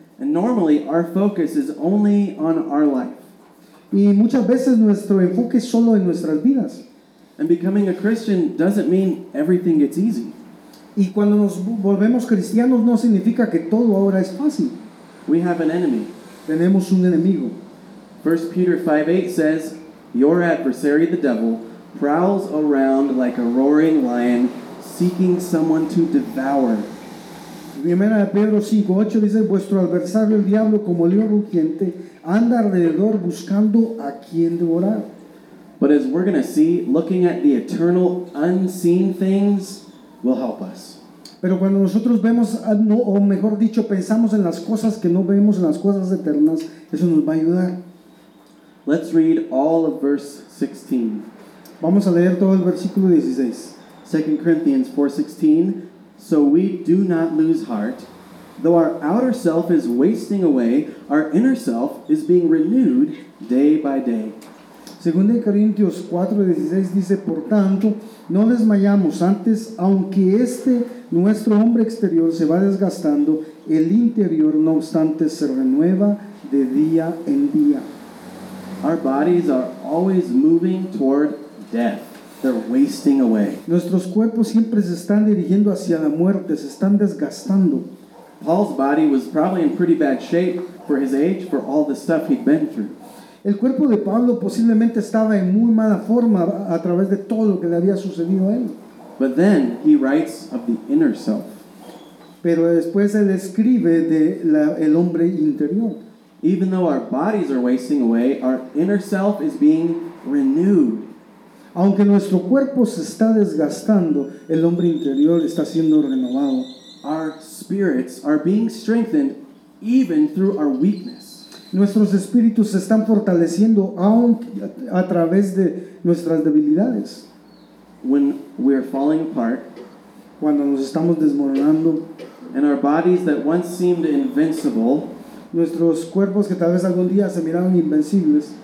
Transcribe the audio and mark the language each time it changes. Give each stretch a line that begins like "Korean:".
English: And normally our focus is only on our life.
Spanish: Y muchas veces nuestro enfoque es solo en nuestras vidas.
English: And becoming a Christian doesn't mean everything gets easy.
Spanish: Y cuando nos volvemos cristianos no significa que todo ahora es fácil.
English: We have an enemy.
Spanish: Tenemos un enemigo.
English: 1 Peter 5:8 says, Your adversary, the devil, prowls around like a roaring lion, seeking someone to devour.
Spanish: Primera de Pedro 5:8 dice, vuestro adversario el diablo como león rugiente anda alrededor buscando a quien devorar.
English: But as we're going to see, looking at the eternal unseen things will help us.
Spanish: Pero cuando nosotros vemos, no, o mejor dicho, pensamos en las cosas que no vemos, en las cosas eternas, eso nos va a ayudar.
English: Let's read all of verse 16.
Spanish: Vamos a leer todo el versículo 16.
English: 2 Corinthians 4:16. So we do not lose heart. Though our outer self is wasting away, our inner self is being renewed day by day.
Spanish: 2 Corintios 4:16 dice, por tanto, no desmayamos antes, aunque este nuestro hombre exterior se va desgastando, el interior no obstante se renueva de día en día.
English: Our bodies are always moving toward death. They're wasting away.
Spanish: Nuestros cuerpos siempre se están dirigiendo hacia la muerte, se están desgastando.
English: Paul's body was probably in pretty bad shape for his age, for all the stuff he'd been through.
Spanish: El cuerpo de Pablo posiblemente estaba en muy mala forma a través de todo lo que le había sucedido a él.
English: But then he writes of the inner self.
Spanish: Pero después él escribe de el hombre interior.
English: Even though our bodies are wasting away, our inner self is being renewed.
Spanish: Aunque nuestro cuerpo se está desgastando, el hombre interior está siendo renovado.
English: Our spirits are being strengthened even through our weakness.
Spanish: Nuestros espíritus se están fortaleciendo aun a través de nuestras debilidades.
English: When we are falling apart,
Spanish: cuando nos estamos desmoronando,
English: and our bodies that once seemed invincible,
Spanish: nuestros cuerpos que tal vez algún día se miraron invencibles,